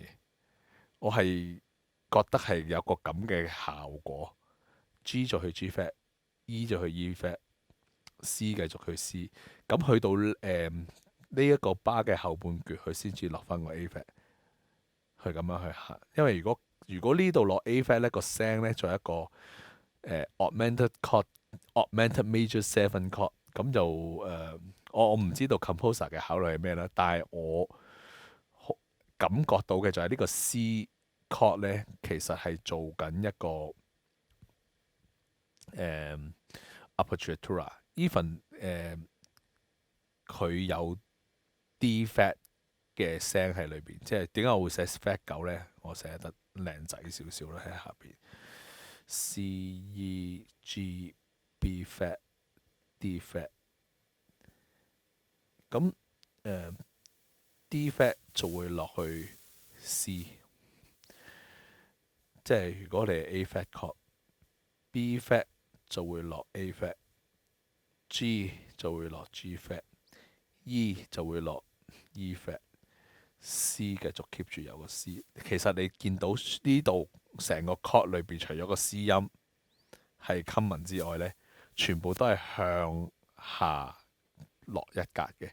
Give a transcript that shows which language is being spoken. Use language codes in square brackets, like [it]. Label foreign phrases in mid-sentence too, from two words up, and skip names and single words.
[yue] 我係覺得係有個咁嘅效果。G 就去 G Fat，E 就去 E Fat，C 繼續去 C。咁去到呢一個 bar 嘅後半橛，佢先至落翻個 A Fat，佢咁樣去行。因為如果呢度落 A Fat 呢個聲呢，就係一個 [en] augmented chord，augmented major 7 chord， [yue] 咁就我唔知道 composer 嘅考慮係咩啦，但係我感覺到嘅就係呢個 [en] C chord [yue] 呢，其實係做緊一個 Appoggiatura，even 佢有 D fat 嘅聲喺裏邊，即係點解我會寫 Fat 9呢？我寫得靚仔少少啦喺下邊 ，C E G B fat D fat，咁D fat 就會落去 C，即係如果你係 [en] A fat chord， [yue] B fat 就會落 A fat，G 就會落 G fat，E 就會落 E fat， C 繼續 keep 住有個 C。其實你見到呢度成個 chord 裏邊，除咗個 C 音係 common 之外呢，全部都係向下落一格嘅。